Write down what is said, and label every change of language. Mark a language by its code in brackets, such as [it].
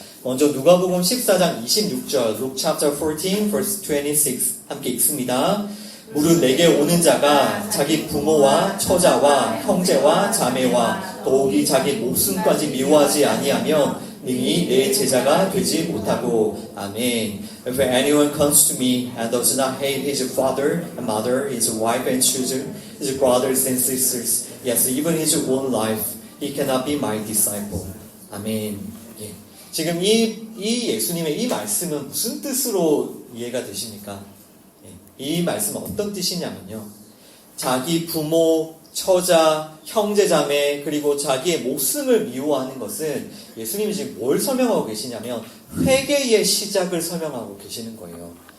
[ko] 먼저 누가복음 14장 26절, [en] Luke chapter 14, verse 26 [ko] 함께 읽습니다. 무릇 내게 오는 자가 자기 부모와 처자와 형제와 자매와 더욱이 자기 목숨까지 미워하지 아니하면 능히 내 제자가 되지 못하고. 아멘. [en] If anyone comes to me and does not hate his father and mother, his wife and children, his brothers and sisters, yes, even his own life, he cannot be my disciple. [ko] 아멘. 예. 지금 이 예수님의 이 말씀은 무슨 뜻으로 이해가 되십니까? 예. 이 말씀은 어떤 뜻이냐면요. 자기 부모, 처자, 형제자매, 그리고 자기의 목숨을 미워하는 것은 예수님이 지금 뭘 설명하고 계시냐면 회개의 시작을 설명하고 계시는 거예요.